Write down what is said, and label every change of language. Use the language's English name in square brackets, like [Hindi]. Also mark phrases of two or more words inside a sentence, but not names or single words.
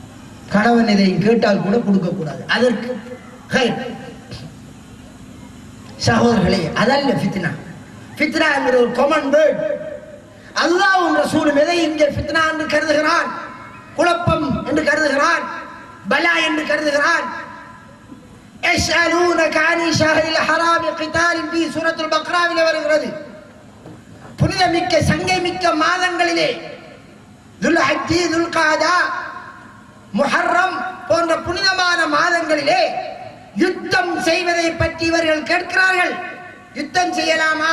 [Tamil] கணவன் இதை கேட்டால் கூட கொடுக்க கூடாது. அதற்கு சகோதரர்களே, அதல்ல ஃபித்னா. ஃபித்னா என்கிற ஒரு [English] common word. [Tamil] அல்லாஹ்வும் ரசூலும் எதை இங்கே ஃபித்னா என்று கருதுகிறான்? குழப்பம் என்று கருதுகிறான், பலா என்று கருதுகிறான். [Arabic] يسألونك عن الشهر الحرام قتال في سورة البقرة வருகிறது. [Tamil] புனிதமிக்க சங்கை மிக்க மாதங்களிலே துல்ஹஜ், துல்காதா, முஹர்ரம் போன்ற புனிதமான மாதங்களிலே யுத்தம் செய்வதை பற்றி இவர்கள் கேட்கிறார்கள். யுத்தம் செய்யலாமா?